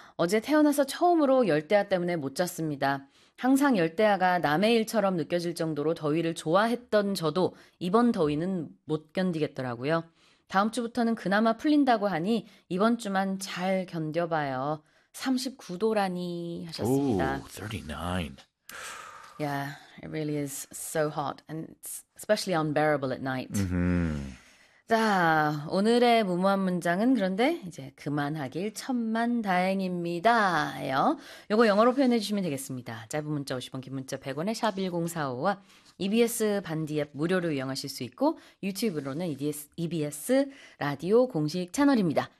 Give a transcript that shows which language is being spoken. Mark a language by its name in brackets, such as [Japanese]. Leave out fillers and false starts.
[Korean] 어제 태어나서 처음으로 열대야 때문에 못 잤습니다. 항상 열대야가 남의 일처럼 느껴질 정도로 더위를 좋아했던 저도 이번 더위는 못 견디겠더라고요. 다음 주부터는 그나마 풀린다고 하니 이번 주만 잘 견뎌봐요. 39도라니 하셨습니다. [English] Ooh, 39. Yeah, it really is so hot and especially unbearable at night. Mm-hmm. [Korean] 자, 오늘의 무모한 문장은 그런데 이제 그만하길 천만 다행입니다. 요. 요거 영어로 표현해 주시면 되겠습니다. 짧은 문자 50원, 긴 문자 100원에 샵 1045와 EBS 반디 앱 무료로 이용하실 수 있고 유튜브로는 EBS 라디오 공식 채널입니다.